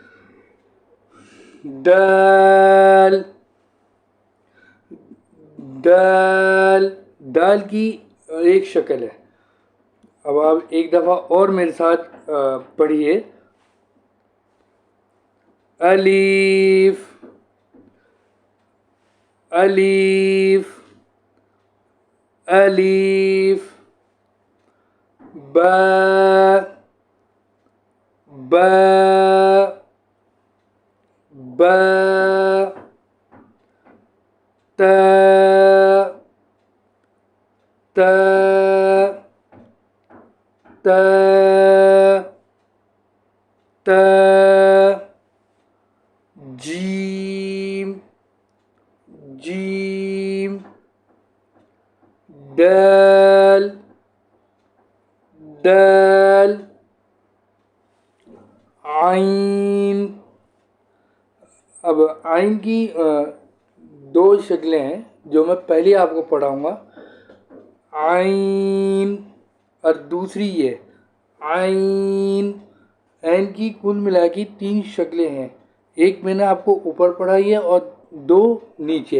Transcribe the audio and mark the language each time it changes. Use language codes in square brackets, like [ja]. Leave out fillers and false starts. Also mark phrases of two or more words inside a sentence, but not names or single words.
[ur] دال دال دال کی ایک شکل ہے. اب آپ ایک دفعہ اور میرے ساتھ پڑھیے الف الف الف. با با با. تا تا تا تا. جیم جیم. دال دال. عین. اب عین کی 2 شکلیں ہیں جو میں پہلے آپ کو پڑھاؤں گا. عین اور دوسری یہ عین. عین کی کل ملا کے 3 شکلیں ہیں. ایک میں نے آپ کو اوپر پڑھائی ہے اور 2 نیچے.